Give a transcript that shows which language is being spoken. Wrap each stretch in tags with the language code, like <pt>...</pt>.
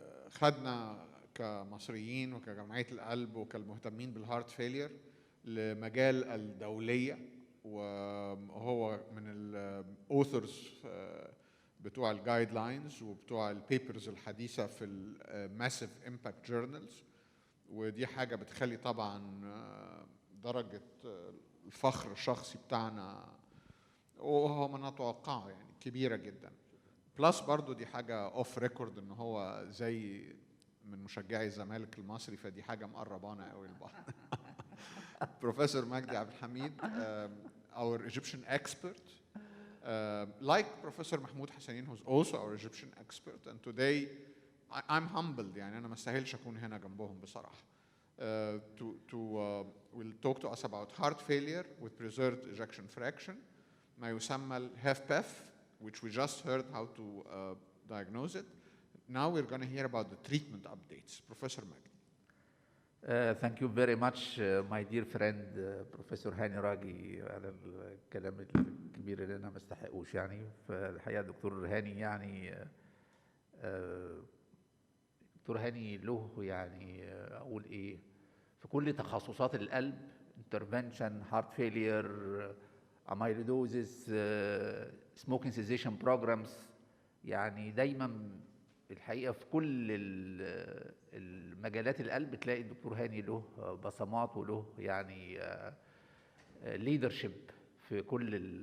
<ar>خدنا كمصريين وكجمعية القلب وكالمهتمين بالهارت فيلير لمجال الدولية, وهو من الأوثرز بتوع الجايد لاينز وبتوع البيبرز الحديثة في الماسيف امباكت جورنالز, ودي حاجة بتخلي طبعا درجة الفخر الشخصي بتاعنا وهو ما نتوقعه يعني كبيرة جدا. بلس برضو دي حاجة اوف ريكورد ان هو زي من مشجعي الزمالك المصري, فدي حاجة مقربانا قوي لبعض.</ar> <en>Professor Magdi Abdel Hamid, our Egyptian expert, like Professor Mahmoud Hassanin, who's also our Egyptian expert, and today I'm humbled,</en> <ar>يعني أنا ما استاهلش أكون هنا جنبهم بصراحة.</ar> <en>Will talk to us about heart failure with preserved ejection fraction,</en> <ar>ما يسمى ال</ar> <en>HFpEF, which we just heard how to diagnose it. Now we're going to hear about the treatment updates. Professor Magdi. Thank you very much, my dear friend, Professor Hani Ragi,</en> <ar>على الكلام الكبير اللي أنا ما استحقوش يعني. فالحقيقة دكتور هاني يعني دكتور هاني له يعني أقول إيه في كل تخصصات القلب,</ar> <en>intervention, heart failure, amyloidosis, smoking cessation programs,</en> <ar>يعني دايما الحقيقة في كل المجالات القلب تلاقي الدكتور هاني له بصمات وله يعني leadership في كل</ar>